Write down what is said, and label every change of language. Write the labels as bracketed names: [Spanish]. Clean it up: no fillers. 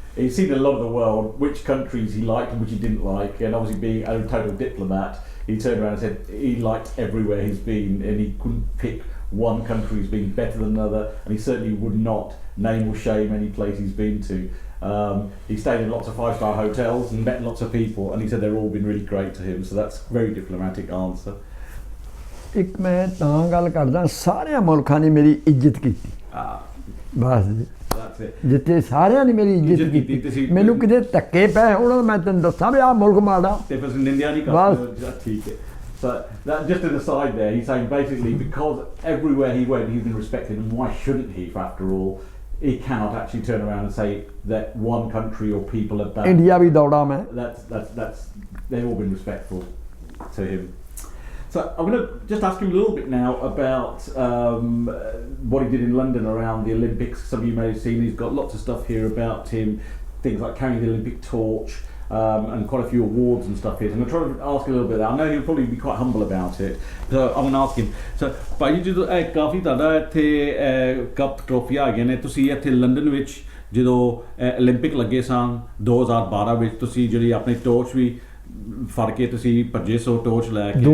[English] He's seen a lot of the world, which countries he liked and which he didn't like, and obviously being a total diplomat, he turned around and said he liked everywhere he's been and he couldn't pick one country as being better than another, and he certainly would not name or shame any place he's been to. He stayed in lots of 5-star hotels and met lots of people, and he said they've all been really great to him, so that's a very diplomatic answer. [Punjabi] ਇੱਕ ਮੈਂ ਤਾਂ ਗੱਲ ਕਰਦਾ ਸਾਰਿਆਂ ਮੁਲਕਾਂ ਨੇ ਮੇਰੀ ਇੱਜ਼ਤ ਕੀਤੀ ਬਸ ਜਿੱਥੇ ਸਾਰਿਆਂ ਨੇ ਮੇਰੀ ਇੱਜ਼ਤ ਕੀਤੀ ਮੈਨੂੰ ਕਿਤੇ ਧੱਕੇ ਪਏ ਉਹਨਾਂ ਮੈਂ ਤੈਨੂੰ ਦੱਸਾਂ ਵੀ ਆਹ ਮੁਲਕ ਮਾੜਾ ਬਸ ਠੀਕ ਹੈ [English] But that, just an aside there, he's saying basically because everywhere he went he's been respected, and why shouldn't he? After all, he cannot actually turn around and say that one country or people are bad. [Hindi] India भी दौड़ा मैं. [English] That's they've all been respectful to him. So I'm going to just ask him a little bit now about what he did in London around the Olympics. Some of you may have seen he's got lots of stuff here about him, things like carrying the Olympic torch and quite a few awards and stuff here. So I'm going to try to ask a little bit of that. I know he'll probably be quite humble about it. So I'm going to ask him. [Punjabi] So ਭਾਈ ਜਦੋਂ ਕਾਫੀ ਤੁਹਾਡਾ ਇੱਥੇ cup ਟਰੋਫੀਆਂ ਹੈਗੀਆਂ ਨੇ ਤੁਸੀਂ ਇੱਥੇ London ਵਿੱਚ ਜਦੋਂ 올림픽 ਲੱਗੇ ਸਨ 2012 ਵਿੱਚ ਤੁਸੀਂ ਜਿਹੜੀ ਆਪਣੀ ਟੋਰਚ ਵੀ ਫੜ ਕੇ ਤੁਸੀਂ ਭੱਜੇ ਸੋ ਟੋਰਚ ਲੈ ਕੇ